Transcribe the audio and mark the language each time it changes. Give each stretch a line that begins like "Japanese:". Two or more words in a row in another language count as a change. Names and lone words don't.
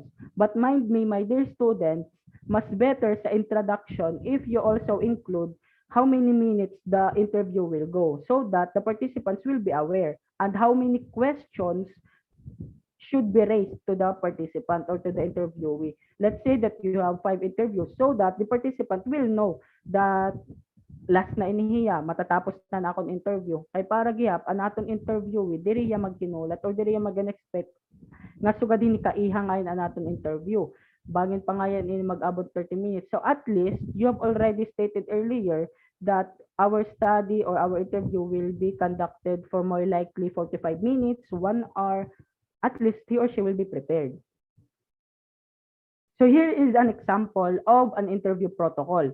English: But mind me, my dear students, mas better sa introduction if you also include how many minutes the interview will go so that the participants will be aware and how many questions should be raised to the participant or to the interviewee. Let's say that you have 5 interviews so that the participant will know that last
Waray: na inihiya, matatapos na akong
English: interview.
Waray: Kay para gihap, ang atong interviewee, diri ya magkinulat or diri ya mag-expect nga sugad din kaiha ngayon ang atong interview. Bangin pa ngayon ini mag-abot 30 minutes.
English: So at least, you have already stated earlier that our study or our interview will be conducted for more likely 45 minutes, 1 hour. At least he or she will be prepared. So here is an example of an interview protocol.